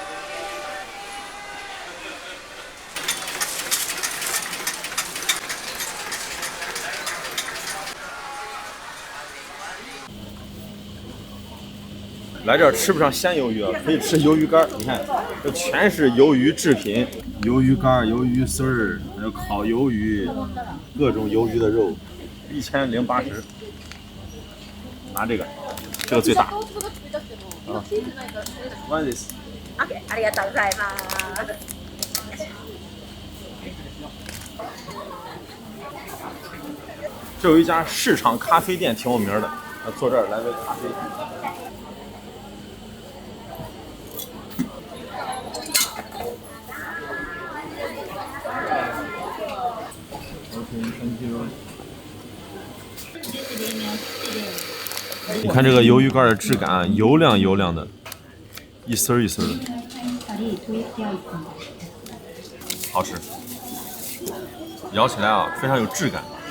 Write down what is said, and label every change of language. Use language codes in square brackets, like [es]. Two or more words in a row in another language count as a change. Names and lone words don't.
[zh] 来这儿吃不上鲜鱿鱼啊，可以吃鱿鱼干。你看，这全是鱿鱼制品，鱿鱼干、鱿鱼丝儿，还有烤鱿鱼，各种鱿鱼的肉，1080。拿这个最大。 [en] What is this? [ja] OK，ありがとうございます。 [zh] 这有一家市场咖啡店挺有名的，坐这儿来杯咖啡。你看这个鱿鱼干的质感，油亮油亮的，一丝一丝的，好吃，咬起来啊非常有质感。